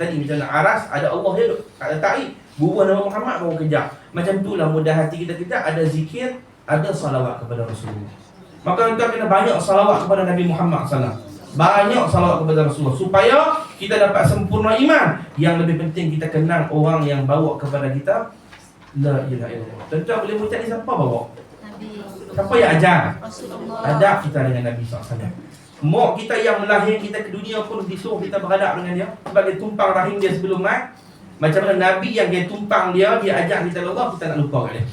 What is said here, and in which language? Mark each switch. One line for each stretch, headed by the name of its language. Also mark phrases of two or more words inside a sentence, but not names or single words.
Malay: Tadi macam nak aras, ada Allah dia ada ta'i, bubuh nama Muhammad baru kejap. Macam itulah mudah hati kita ada zikir, ada salawat kepada Rasulullah. Maka kita kena banyak salawat kepada Nabi Muhammad SAW. Banyak salawat kepada Rasulullah supaya kita dapat sempurna iman. Yang lebih penting kita kenal orang yang bawa kepada kita
Arabic: لا إله إلا الله.
Malay: Tuan-tuan boleh ucap ni siapa bawa? Nabi Siapa yang ajar? Rasulullah. Adab kita dengan Nabi SAW. Mak kita yang melahirkan kita ke dunia pun disuruh kita beradab dengan dia sebagai tumpang rahim dia sebelum mat. Macam mana Nabi yang dia tumpang dia ajar kita Allah, kita nak lupa kat dia.